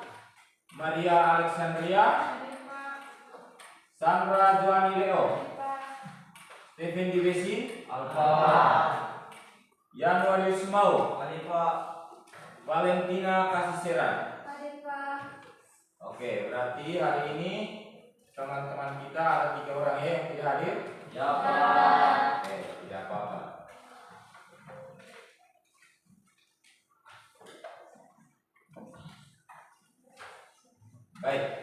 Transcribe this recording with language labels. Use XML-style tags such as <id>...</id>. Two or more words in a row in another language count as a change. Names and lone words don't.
<id>Maria Alexandria, Adik Pak, Sandra Joani Leo, Adik Pak, Stephen Divesi, Alfa. Januarius Mau, Adik Pak. Valentina Kasisera. Adik Pak. Oke, berarti hari ini teman-teman kita ada 3 orang ya yang tidak hadir. Ya Pak. Oke, tidak apa-apa. Baik.</id>